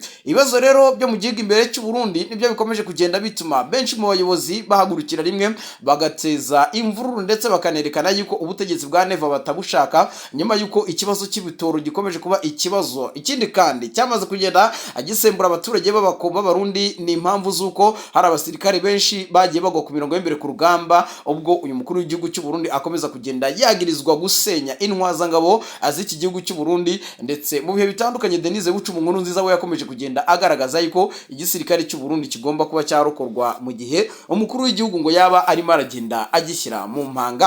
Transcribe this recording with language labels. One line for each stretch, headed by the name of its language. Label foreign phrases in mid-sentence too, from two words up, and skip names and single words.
Kinyarwanda: Ibibazo rero byo mu gihugu imbere cy'u Burundi nibyo bikomeje kugenda bituma benshi mu bayobozi bahagurukira rimwe bagateza imvururu, ndetse bakanerekana yuko ubutegetsi bwa Neva batabushaka, nyuma yuko ikibazo cy'ibitoro gikomeje kuba ikibazo. Ikindi kandi cyamaze kugenda agisembura abaturage b'abakomba Barundi ni impamvu z'uko hari abasirikare benshi bagiye bagwa ku mirongo y'imbere ku rugamba, ubwo uyu mukuru w'igihugu cy'u Burundi akomeza kugenda yagirizwa gusenya intwazangabo az'iki gihugu cy'u Burundi. Ndetse mu bihe bitandukanye Denise Bucumu Nkurunziza we yakomeje kugenda agaragaza yuko igisirikare cy'u Burundi kigomba kuba cyarokorwa mu gihe umukuru w'igihugu ngo yaba arimo aragenda agishyira mu mpanga.